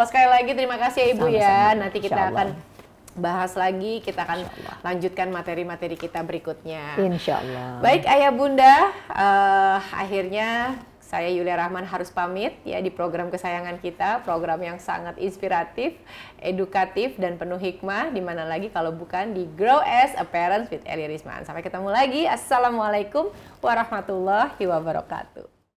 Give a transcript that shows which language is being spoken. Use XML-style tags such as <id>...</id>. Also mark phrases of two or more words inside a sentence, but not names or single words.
<id>Sekali lagi terima kasih ya Ibu ya. Nanti kita akan bahas lagi, kita akan lanjutkan materi-materi kita berikutnya.</id> <ar>إن شاء الله.</ar> <id>Baik Ayah Bunda, akhirnya saya Yulia Rahman harus pamit ya di program kesayangan kita, program yang sangat inspiratif, edukatif, dan penuh hikmah, dimana lagi kalau bukan di Grow as a Parent with Eli Risman. Sampai ketemu lagi,</id> <ar>السلام عليكم ورحمة الله وبركاته.</ar>